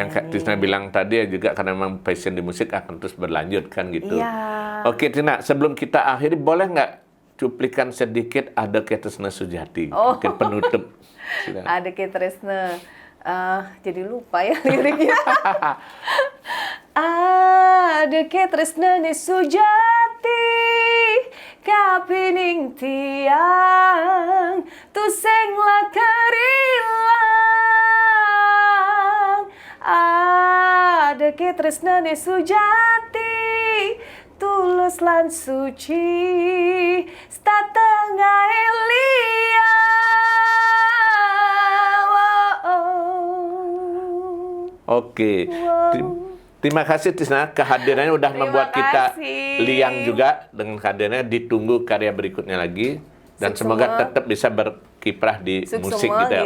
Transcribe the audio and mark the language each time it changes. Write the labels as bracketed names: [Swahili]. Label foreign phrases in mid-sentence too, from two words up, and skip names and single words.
[Indonesian] Yang Kak Tisna bilang tadi ya juga karena memang passion di musik akan terus berlanjut kan gitu. Iya. Oke Tina, sebelum kita akhiri boleh nggak cuplikan sedikit Ada Tisna Sujati? Mungkin penutup. Ada Tresna. Jadi lupa ya liriknya. [Balinese] Ada Tresna ni sujati kapining tiang tuseng lakarilang. Ada tresna ni sujati tulus lan suci statengah elia. [Indonesian] Oke. Terima kasih Tisna, kehadirannya udah membuat kita liang juga dengan kehadirannya. Ditunggu karya berikutnya lagi dan semoga tetap bisa berkiprah di musik gitu ya.